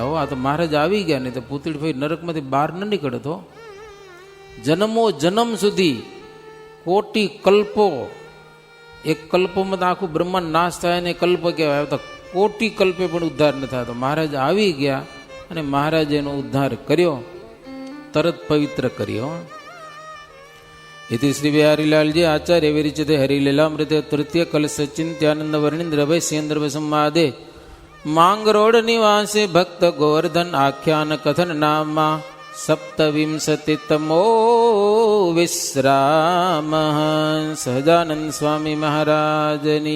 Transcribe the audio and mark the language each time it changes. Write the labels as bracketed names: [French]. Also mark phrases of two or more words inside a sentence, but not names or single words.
[Gujarati] આવો આ તો મહારાજ આવી ગયા, નહીં તો પૂતળીભાઈ નરકમાંથી બહાર ન નીકળતો. જન્મો જન્મ સુધી કોટી કલ્પો, એક કલ્પમાં તો આખું બ્રહ્માંડ નાશ થાય ને કલ્પ કહેવાય, તો કોટી કલ્પે પણ ઉદ્ધાર ન થાય. તો મહારાજ આવી ગયા અને મહારાજ એનો ઉદ્ધાર કર્યો, તરત પવિત્ર કર્યો. [Sanskrit] इति श्री बिहारीलाल जी आचार्य विरचिते हरिलीलामृते तृतीय कलश चिंत्यानंद वर्णिंद्र भय सेन्द्र संवादे मांगरोड निवासे भक्त गोवर्धन आख्यान कथन नामा सप्तविंशतितमो विश्राम [Gujarati] સહજાનંદ સ્વામી મહારાજની.